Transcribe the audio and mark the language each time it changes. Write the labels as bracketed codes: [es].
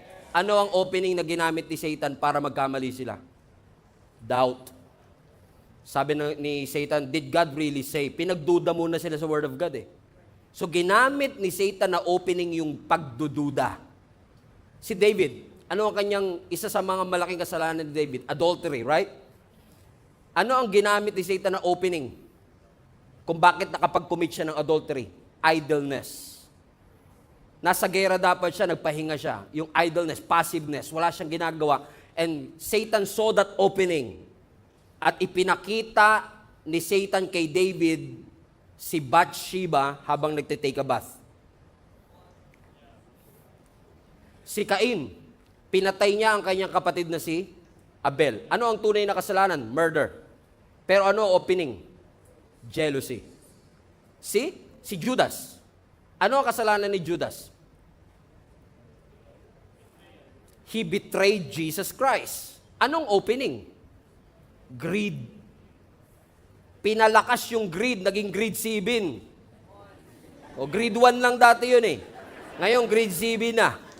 [tl] Ano ang opening na ginamit ni Satan para magkamali sila? [en] Doubt. [tl] Sabi ni [en] Satan, did God really say? [tl] Pinagduda muna sila sa Word of God eh. So ginamit ni Satan na opening yung pagdududa. Si David, ano ang kanyang isa sa mga malaking kasalanan ni David? Adultery, right? Ano ang ginamit ni Satan na opening? Kung bakit nakapag-commit siya ng adultery? Idleness. Nasa gera dapat siya, nagpahinga siya. Yung idleness, passiveness, wala siyang ginagawa. [en] And Satan saw that opening. [tl] At ipinakita ni Satan kay David si Bathsheba habang nagtitake a bath. Si Cain, pinatay niya ang kanyang kapatid na si Abel. Ano ang tunay na kasalanan? Murder. Pero ano opening? Jealousy. Si Judas. Ano ang kasalanan ni Judas? [en] He betrayed Jesus Christ. [tl] Anong opening? Greed. Pinalakas yung greed, naging greed 7. O greed 1 lang dati yun eh. Ngayon greed 7 na.